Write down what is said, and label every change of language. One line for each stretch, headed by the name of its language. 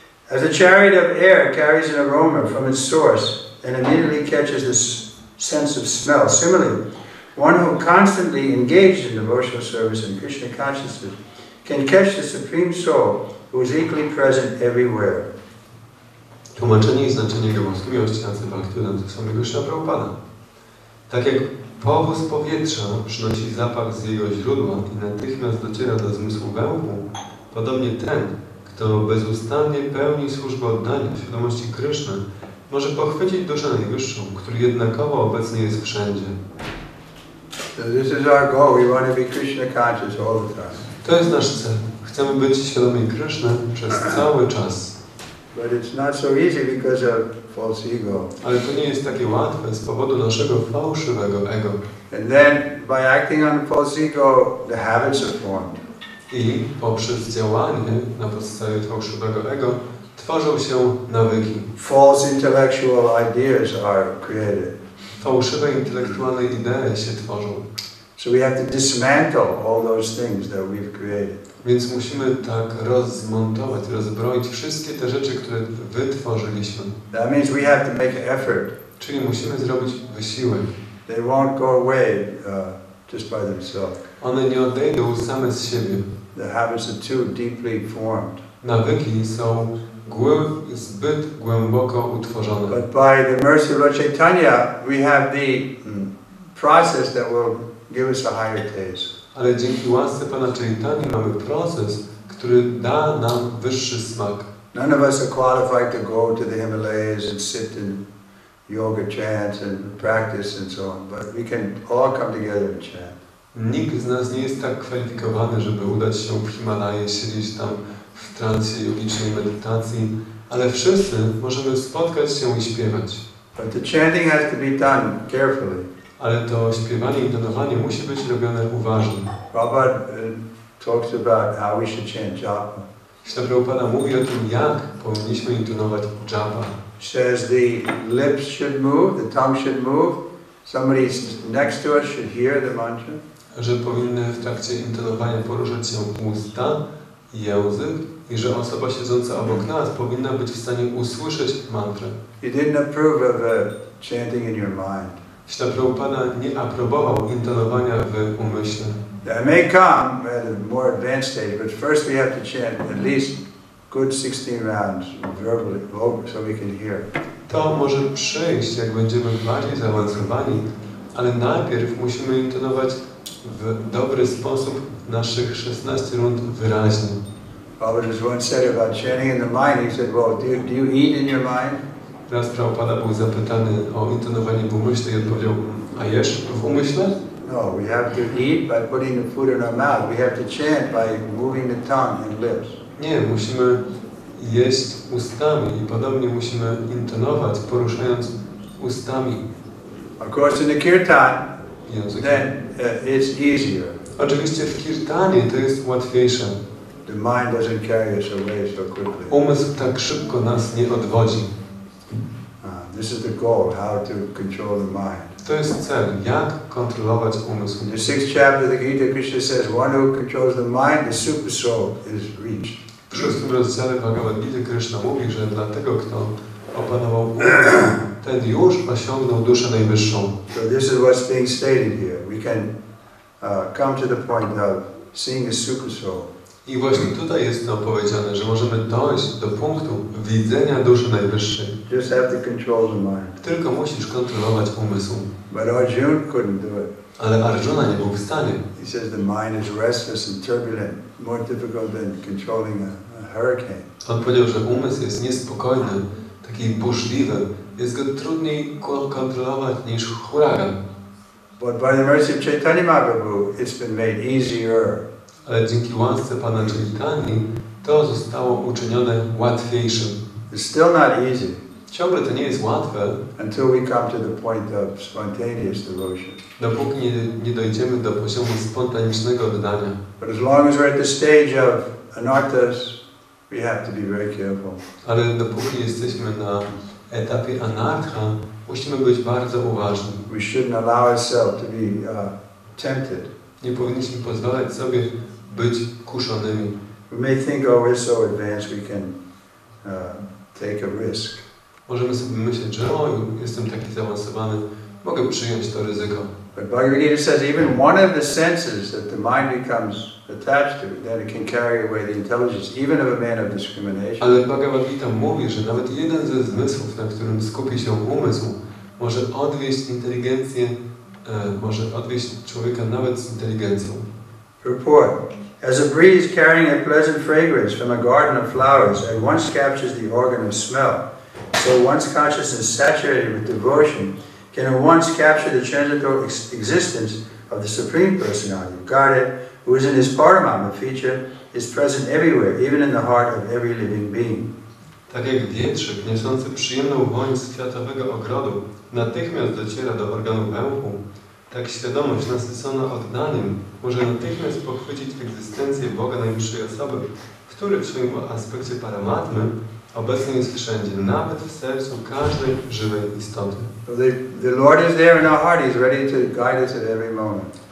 English: As a chariot of air carries an aroma from its source and immediately catches the sense of smell, similarly, one who constantly engaged in devotional service and Krishna consciousness can catch the Supreme Soul who is equally present everywhere.
Polish: Tłumaczenie i znaczenie jego boskiej miłości Bhaktivedanta Swami Kryszna Prabhupada. Tak jak powóz powietrza przynosi zapach z jego źródła i natychmiast dociera do zmysłu węchu, podobnie ten, kto bezustannie pełni służbę oddania świadomości Kryszny, może pochwycić duszę najwyższą, który jednakowo obecny jest wszędzie.
English: So this is our goal. We want to be Krishna conscious all the time.
Polish: To jest nasz cel. Chcemy być świadomi Kryszny przez cały czas.
English: But it's not so easy because of false ego.
Polish: Ale to nie jest takie łatwe z powodu naszego fałszywego ego.
English: And then by acting on the false ego, the habits are formed.
Polish: I poprzez działanie na podstawie fałszywego ego tworzą się nawyki.
English: False intellectual ideas are created.
Polish: Fałszywe intelektualne idee się tworzą.
English: So we have to dismantle all those things that we've created.
Polish: Więc musimy tak rozmontować, rozbroić wszystkie te rzeczy, które wytworzyliśmy.
English: That means we have to make an effort.
Polish: Czyli musimy zrobić wysiłek.
English: They won't go away just by themselves.
Polish: One nie odejdą same z siebie.
English: The habits are too deeply formed.
Polish: Nawyki są zbyt głęboko utworzone.
English: But by the mercy of Lord Chaitanya, we have the process that will give us a higher taste.
Polish: Ale dzięki łasce Pana Chaitanya mamy proces, który da nam wyższy smak.
English: None of us are qualified to go to the Himalayas and sit in yoga trance and practice and so on, but we can all come together and chant.
Polish: Nikt z nas nie jest tak kwalifikowany, żeby udać się w Himalaje, siedzieć tam w transie jogicznej medytacji, ale wszyscy możemy spotkać się i śpiewać.
English: But the chanting has to be done carefully.
Polish: Ale to śpiewanie i tonowanie musi być robione uważnie.
English: Prabhupada talks about how we should chant japa.
Polish: Śla Prabhupada mówi o tym, jak powinniśmy intonować japa.
English: Says the lips should move, the tongue should move, somebody next to us should hear the mantra.
Polish: Że powinny w trakcie intonowania poruszać się usta, język i że osoba siedząca obok nas powinna być w stanie usłyszeć mantrę.
English: You didn't approve of chanting in your mind.
Polish: Śla Prabhupada nie aprobował intonowania w umyśle.
English: That may come at a more advanced stage, but first we have to chant at least good 16 rounds verbally, so we can hear.
Polish: To może przyjść, jak będziemy bardziej zaawansowani, ale najpierw musimy intonować w dobry sposób naszych 16 rund wyraźnie.
English: Prabhupada once said about chanting in the mind, he said, well, do you eat in your mind?
Polish: Raz Prabhupada był zapytany o intonowanie w umyśle i odpowiedział, a jesz w umyśle?
English: No, we have to eat by putting the food in our mouth. We have to chant by moving the tongue and lips.
Polish: Nie, musimy jeść ustami i podobnie musimy intonować, poruszając ustami.
English: Of course, in the kirtan,
Polish: Język.
English: then it's easier.
Polish: Oczywiście w kirtanie to jest łatwiejsze.
English: The mind doesn't carry us away so quickly.
Polish: Umysł tak szybko nas nie odwodzi.
English: This is the goal, how to control the mind.
Polish: To jest cel, jak kontrolować umysł.
English: In the 6th chapter of the Gita, Krishna says, one who controls the mind, the super soul is reached.
Polish: W 6. rozdziale Bhagavad Gita Kryszna mówi, że dlatego, kto opanował umysł, ten już osiągnął duszę najwyższą.
English: So this is what's being stated here. We can come to the point of seeing the super soul.
Polish: I właśnie tutaj jest to powiedziane, że możemy dojść do punktu widzenia duszy najwyższej.
English: Just have to control the mind.
Polish: Tylko musisz kontrolować umysł.
English: But Arjuna couldn't do it.
Polish: Ale Arjuna nie był w stanie.
English: He says the mind is restless and turbulent, more difficult than controlling a hurricane.
Polish: On powiedział, że umysł jest niespokojny, taki burzliwy. Jest go trudniej kontrolować niż huragan.
English: But by the mercy of Chaitanya Mahaprabhu, it's been made easier.
Polish: Ale dzięki łasce Pana Chaitani to zostało uczynione łatwiejszym.
English: It's still not easy
Polish: Ciągle to nie jest łatwe,
English: until we come to the point of spontaneous devotion.
Polish: dopóki nie dojdziemy do poziomu spontanicznego oddania.
English: But as long as we're at the stage of anarthas, we have to be very careful.
Polish: Ale dopóki jesteśmy na etapie anartha, musimy być bardzo uważni.
English: We shouldn't allow ourselves to be tempted.
Polish: Nie powinniśmy pozwalać sobie być kuszonymi.
English: We may think, oh, we're so advanced, we can take a risk.
Polish: Możemy sobie myśleć, że jestem taki zaawansowany, mogę przyjąć to ryzyko.
English: But Bhagavad Gita says even one of the senses that the mind becomes attached to, then it can carry away the intelligence, even of a man of discrimination.
Polish: Ale Bhagavad Gita mówi, że nawet jeden ze zmysłów, na którym skupi się umysł, może odwieść inteligencję, może odwieść człowieka nawet z inteligencją.
English: Report. As a breeze carrying a pleasant fragrance from a garden of flowers at once captures the organ of smell, so one's consciousness saturated with devotion can at once capture the transitory existence of the Supreme Personality of Godhead, who is in his Paramama feature, is present everywhere, even in the heart of every living being.
Polish: Tak jak wietrzyk niosący przyjemną woń z kwiatowego ogrodu natychmiast dociera do organu węchu, tak świadomość nasycona oddaniem może natychmiast pochwycić egzystencję Boga najwyższej osoby, który w swoim aspekcie paramatmy obecny jest wszędzie, nawet w sercu każdej żywej istoty.
English: So the Lord is there in our heart. He's ready to guide us at every moment.